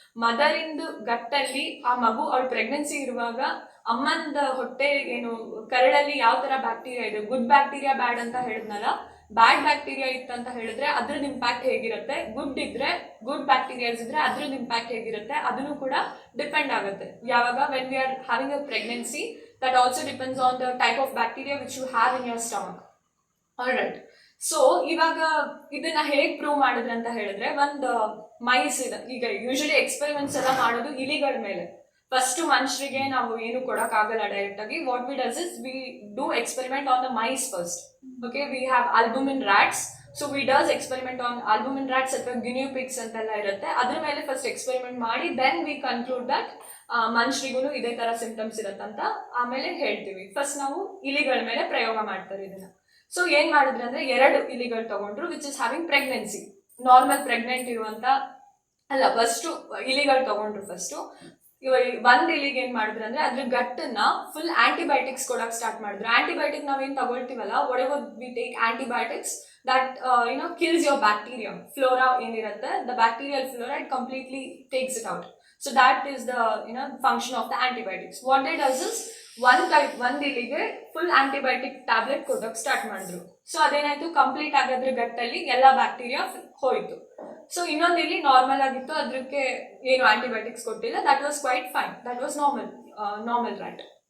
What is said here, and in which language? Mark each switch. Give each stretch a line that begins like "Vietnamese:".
English: Mother in the gut
Kannada: alli aa magu or pregnancy iruvaga ಅಮ್ಮಂದ ಹೊಟ್ಟೆ ಏನು ಕರಳಲ್ಲಿ ಯಾವ ತರ ಬ್ಯಾಕ್ಟೀರಿಯಾ ಇದೆ, ಗುಡ್ ಬ್ಯಾಕ್ಟೀರಿಯಾ ಬ್ಯಾಡ್ ಅಂತ ಹೇಳಿದ್ನಲ್ಲ, ಬ್ಯಾಡ್ ಬ್ಯಾಕ್ಟೀರಿಯಾ ಇತ್ತಂತ ಹೇಳಿದ್ರೆ ಅದ್ರದ್ದು ಇಂಪ್ಯಾಕ್ಟ್ ಹೇಗಿರುತ್ತೆ, ಗುಡ್ ಬ್ಯಾಕ್ಟೀರಿಯಾಸ್ ಇದ್ರೆ ಅದ್ರದ್ದು ಇಂಪ್ಯಾಕ್ಟ್ ಹೇಗಿರುತ್ತೆ, ಅದನ್ನು ಕೂಡ ಡಿಪೆಂಡ್ ಆಗುತ್ತೆ. ಯಾವಾಗ
English: When we are having a pregnancy, that also depends on the type of bacteria which you have in your stomach. Alright.
Kannada: So ಇವಾಗ ಇದನ್ನ ಹೇಗೆ ಪ್ರೂವ್ ಮಾಡಿದ್ರೆ ಅಂತ ಹೇಳಿದ್ರೆ, ಒಂದು ಮೈಸ್ ಇದೆ. ಈಗ ಯೂಶಲಿ ಎಕ್ಸ್ಪೆರಿಮೆಂಟ್ಸ್ ಎಲ್ಲ ಮಾಡೋದು ಇಲಿಗಳ ಮೇಲೆ. ಫಸ್ಟ್ ಮನುಷ್ಯರಿಗೆ ನಾವು ಏನು ಕೊಡಕ್ಕಾಗಲ್ಲ ಡೈರೆಕ್ಟ್ ಆಗಿ.
English: What we does is we do experiment on the mice first. Okay, we have albumin rats. So we does experiment on albumin rats ಅಥವಾ guinea pigs
Kannada: ಅಂತೆಲ್ಲ ಇರುತ್ತೆ. ಅದ್ರ ಮೇಲೆ ಫಸ್ಟ್ ಎಕ್ಸ್ಪೆರಿಮೆಂಟ್ ಮಾಡಿ
English: then we conclude that
Kannada: ಮನುಷ್ಯರಿಗೂ ಇದೇ ತರ symptoms ಇರತ್ತಂತ ಆಮೇಲೆ ಹೇಳ್ತೀವಿ. ಫಸ್ಟ್ ನಾವು ಇಲಿಗಳ ಮೇಲೆ ಪ್ರಯೋಗ ಮಾಡ್ತಾರೆ ಇದನ್ನ. ಸೊ ಏನ್ ಮಾಡಿದ್ರೆ ಅಂದ್ರೆ, 2 ಇಲಿಗಳು ತಗೊಂಡ್ರು
English: Which is having pregnancy.
Kannada: Normal pregnant ಇರುವಂತ ಅಲ್ಲ, ಫಸ್ಟ್ ಇಲಿಗಳು ತಗೊಂಡ್ರು. ಫಸ್ಟ್ ಇವಾಗ ಒಂದ್ ಇಲಿಗೆ ಏನ್ ಮಾಡಿದ್ರು ಅಂದ್ರೆ ಅದ್ರ ಗಟ್ಟನ್ನ ಫುಲ್ ಆಂಟಿಬಯೋಟಿಕ್ಸ್ ಕೊಡಕ್ ಸ್ಟಾರ್ಟ್ ಮಾಡಿದ್ರು. ಆಂಟಿಬಯೋಟಿಕ್ ನಾವೇನ್ ತಗೊಳ್ತೀವಲ್ಲ,
English: whatever we take antibiotics that kills your bacteria flora
Kannada: ಏನಿರುತ್ತೆ,
English: the bacterial flora, it completely takes it out. So that is the function of the antibiotics. What they does is
Kannada: ಒಂದ್ ಇಲಿಗೆ full antibiotic tablet ಕೊಡಕ್ start ಮಾಡಿದ್ರು. So ಅದೇನಾಯ್ತು, complete ಆಗೋದ್ರ ಗಟ್ಟಲ್ಲಿ ಎಲ್ಲಾ bacteria ಹೋಯ್ತು. So ಇನ್ನೊಂದು ಇಲ್ಲಿ normal ಆಗಿತ್ತು, ಅದಕ್ಕೆ ಏನು ಆಂಟಿಬಯೋಟಿಕ್ಸ್ ಕೊಟ್ಟಿಲ್ಲ,
English: That was quite fine, that was normal right.